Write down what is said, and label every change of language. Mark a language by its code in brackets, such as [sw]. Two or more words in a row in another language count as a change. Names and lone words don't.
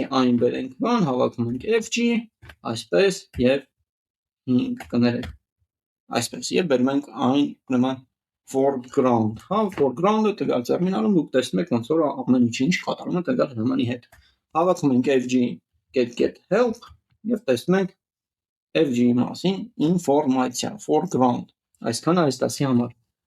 [hy] այն բերենք բան, հավաքում ենք FG, այսպես եւ 5 կներեք, այսպես եւ բերում ենք այն ուրեմն foreground, հա, foreground-ը տվյալ տերմինալում դուք տեսնում եք ոնց որ ամեն ինչ կատարում է տվյալ հրամանի հետ։ Հավաքում ենք [en] FG get help [hy] եւ տեսնում ենք FG-ի մասին ինֆորմացիա foreground։ Այսքանը այս դասի համար։